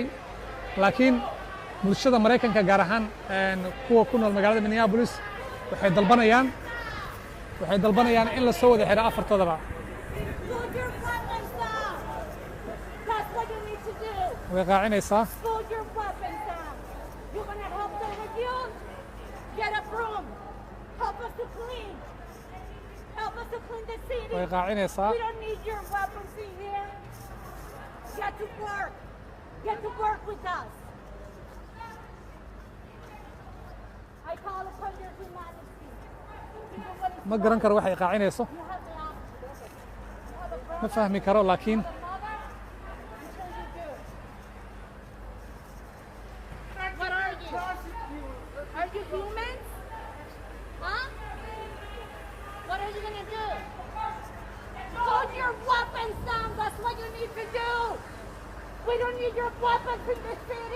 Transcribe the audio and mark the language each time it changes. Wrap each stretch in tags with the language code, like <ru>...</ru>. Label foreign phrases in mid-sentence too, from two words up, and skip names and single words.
<so>laakiin bulshada Maraykanka gaar ahaan kuwa ku nool magaalada Minneapolis waxay dalbanayaan in la soo wada xiro afartoodaba. way qaacinaysaa.</so> <en>You gonna help the refuse? Get a broom. Help us to clean. Help us to clean the city.</en> <so>way qaacinaysaa</so> <en>We don't need your weapons in here. Get to work. Get to work with us. I call upon your humanity. Even when it's</en> <so>ma garan karo waxay qaacinayso</so> <en>you have the option. You have a brother,</en> <so>ma fahmi karo laakiin</so> <en>a mother. You say you do. What are you? Are you humans? Huh? What are you gonna do? Put your weapons down. That's what you need to do. We don't need your weapons in the city.</en>